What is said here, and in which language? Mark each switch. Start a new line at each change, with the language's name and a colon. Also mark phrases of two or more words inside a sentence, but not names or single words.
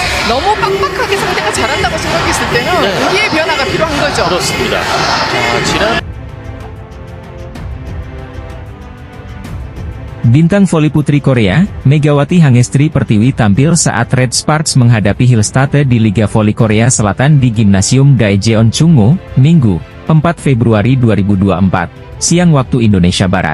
Korean: 너무 빡빡하게 상대가 잘한다고 생각했을 때는 네. 우리의 변화가 필요한 거죠. 그렇습니다. 지난
Indonesian: Bintang voli putri Korea, Megawati Hangestri Pertiwi tampil saat Red Sparks menghadapi Hillstate di Liga Voli Korea Selatan di Gimnasium Daejeon Chungmu, Minggu, 4 Februari 2024, siang waktu Indonesia Barat.